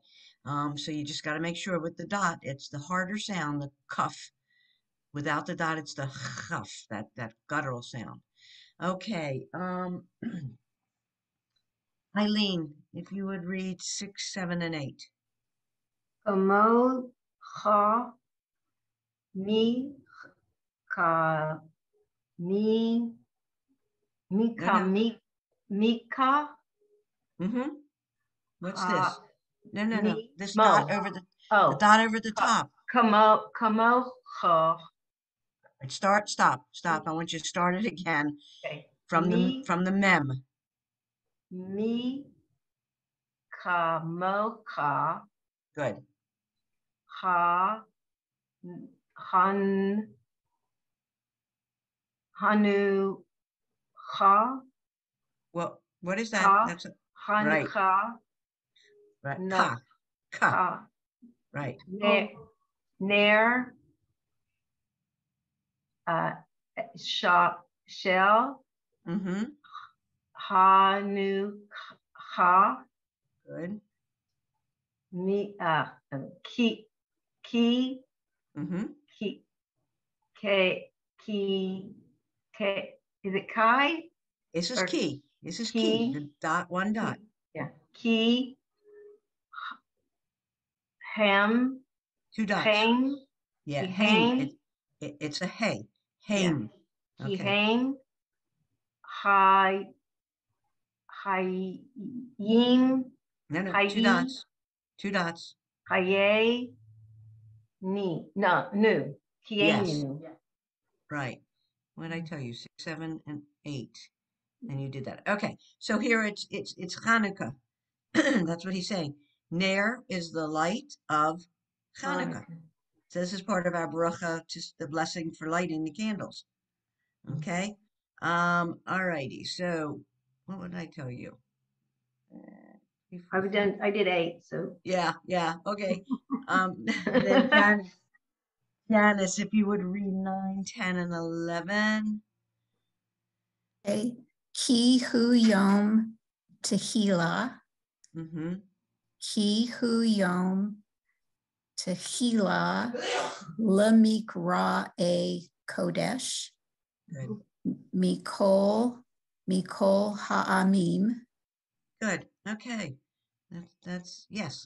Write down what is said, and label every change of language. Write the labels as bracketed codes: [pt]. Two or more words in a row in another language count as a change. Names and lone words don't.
[en] So you just got to make sure with the dot, it's the harder sound, the cuff. Without the dot, it's the chuff, that guttural sound. Okay. Eileen, if you would read 6, 7, and 8. Kamo, ha, mi, ka, mi, No, mika, no. mika, Mm-hmm. What's ha, this? No. mi, This mo. dot over the Oh, dot over the top. kamo, ha. Right, stop. I want you to start it again Okay. from the mem. Mi, ka, mo, ka, Good. ha, han, hanu, ha, Well, what is that? ka, That's a, right, Hanukkah, right. na, Ka. ka, Right. ner, uh, shell, Mm-hmm. Hanukkah, Good. me, ki, Mm-hmm. ki, K, ki, K, is it Kai This is or key. This is key. ki? The dot, one dot. Yeah, ki, ham, Two dots. hang, Yeah, ki haim. hang, It's a hey. yeah, Haim. ki Okay. hang, hi, hi, ying, No. Two hi, dots. Two dots. hi, ni, no, nu, ki Yes. nu. Right. What did I tell you? 6, 7, and 8. And you did that. Okay. So here it's Hanukkah. That's what he's saying. Ner is the light of Hanukkah. Hanukkah. So this is part of our bracha, just the blessing for lighting the candles. Okay. All righty. So what would I tell you? I did 8, so. Yeah, yeah, okay. Then Janice, if you would read 9, 10, and 11. [he] Okay. כי הוא יום תהלה. [en] Mm-hmm. [he] כי הוא יום תהלה למקרא ה קודש. [en] Good. [he] מכל העמים. [en] Good. Okay. That's yes.